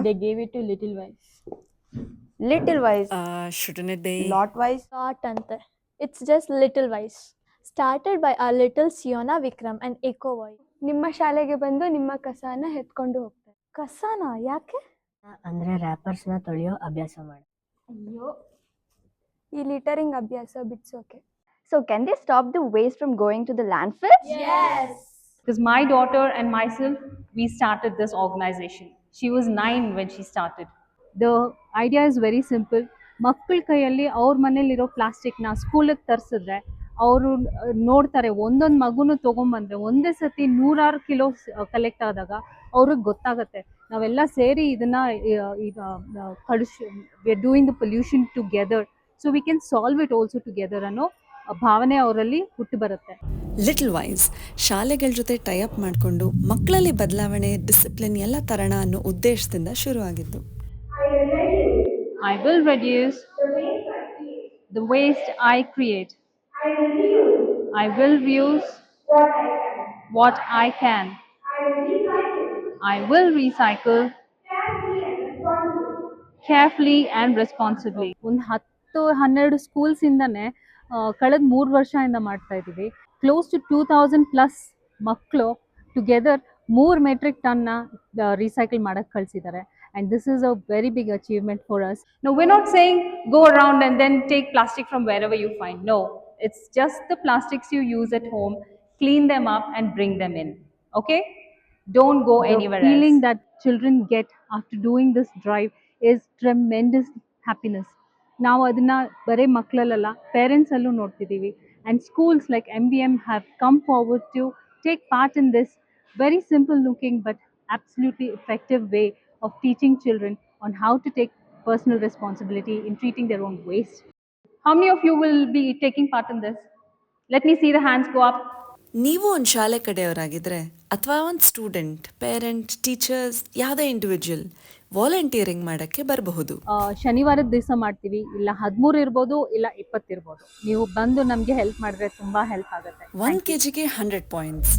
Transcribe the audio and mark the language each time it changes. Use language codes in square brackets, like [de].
[en] They gave it to Little Wise. Little Wise, shouldn't it be lot wise. Not ante. It's just Little Wise. Started by our little Siona Vikram and Echo Boy. [kn] ನಿಮ್ಮ ಶಾಲೆಗೆ ಬಂದು ನಿಮ್ಮ ಕಸನ ಎತ್ಕೊಂಡು ಹೋಗ್ತಾರೆ. ಕಸನ ಯಾಕೆ? ಅಂದ್ರೆ ರ್ಯಾಪರ್ಸ್ನ ತೊಳೆಯೋ ಅಭ್ಯಾಸ ಮಾಡಿ. ಅಯ್ಯೋ, ಈ ಲಿಟರಿಂಗ್ ಅಭ್ಯಾಸ ಬಿಡ್ಸೋಕೆ. [en] So can they stop the waste from going to the landfill? Because my daughter and myself, we started this organization. She was 9 when she started. The idea is very simple. [kn] ಮಕ್ಕಳ ಕೈಯಲ್ಲಿ ಅವ್ರ ಮನೇಲಿರೋ ಪ್ಲಾಸ್ಟಿಕ್ನ ಸ್ಕೂಲಿಗೆ ತರಿಸಿದ್ರೆ ಅವರು ನೋಡ್ತಾರೆ. ಒಂದೊಂದು ಮಗುನು ತೊಗೊಂಬಂದರೆ ಒಂದೇ ಸತಿ 100 ಕಿಲೋ ಕಲೆಕ್ಟ್ ಆದಾಗ ಅವ್ರಿಗೆ ಗೊತ್ತಾಗುತ್ತೆ. ನಾವೆಲ್ಲ ಸೇರಿ ಇದನ್ನು ಈಗ [en] we are doing the pollution together, so we can solve it also together [kn] ಅನ್ನೋ ಭಾವನೆ ಅವರಲ್ಲಿ ಹುಟ್ಟು ಬರುತ್ತೆ. ಲಿಟಲ್ ವೈಸ್ ಶಾಲೆಗಳ ಜೊತೆ ಟೈಅಪ್ ಮಾಡಿಕೊಂಡು ಮಕ್ಕಳಲ್ಲಿ ಬದಲಾವಣೆ, ಡಿಸಿಪ್ಲಿನ್ ಎಲ್ಲ ತರೋಣ ಅನ್ನೋ ಉದ್ದೇಶದಿಂದ ಶುರುವಾಗಿದ್ದು. [en] I will reduce the waste I create. I will reuse what I can. I will recycle carefully and responsibly. [kn] ಒಂದು 10-12 ಸ್ಕೂಲ್ಸಿಂದನೇ ಕಳೆದ 3 ವರ್ಷದಿಂದ ಮಾಡ್ತಾ ಇದ್ದೀವಿ. ಕ್ಲೋಸ್ ಟು 2000+ ಮಕ್ಕಳು ಟುಗೆದರ್ 3 ಮೆಟ್ರಿಕ್ ಟನ್ನ ರೀಸೈಕಲ್ ಮಾಡೋಕ್ಕೆ ಕಳಿಸಿದ್ದಾರೆ. [en] And this is a very big achievement for us. No, we're not saying go around and then take plastic from wherever you find. No, it's just the plastics you use at home, clean them up and bring them in. Okay? Don't go anywhere else. The feeling that children get after doing this drive is tremendous happiness. [kn] ನಾವು ಅದನ್ನ ಬರೀ ಮಕ್ಕಳಲ್ಲ, ಪೇರೆಂಟ್ಸಲ್ಲೂ ನೋಡ್ತಿದ್ದೀವಿ. [en] And schools like MBM have come forward to take part in this very simple looking but absolutely effective way of teaching children on how to take personal responsibility in treating their own waste. How many of you will be taking part in this? Let me see the hands go up. [kn] ನೀವು ಒಂದು ಶಾಲೆ ಕಡೆಯವರಾಗಿದ್ದರೆ ಅಥವಾ ಒಂದು student, parent, teachers, ಯಾವುದೇ individual volunteering ಮಾಡೋಕ್ಕೆ ಬರಬಹುದು. ಶನಿವಾರದ ದಿವಸ ಮಾಡ್ತೀವಿ, ಇಲ್ಲ 13 ಇರ್ಬೋದು, ಇಲ್ಲ 20 ಇರ್ಬೋದು. ನೀವು ಬಂದು ನಮಗೆ ಹೆಲ್ಪ್ ಮಾಡಿದ್ರೆ ತುಂಬ ಹೆಲ್ಪ್ ಆಗುತ್ತೆ. 1 kgಗೆ 100 ಪಾಯಿಂಟ್ಸ್.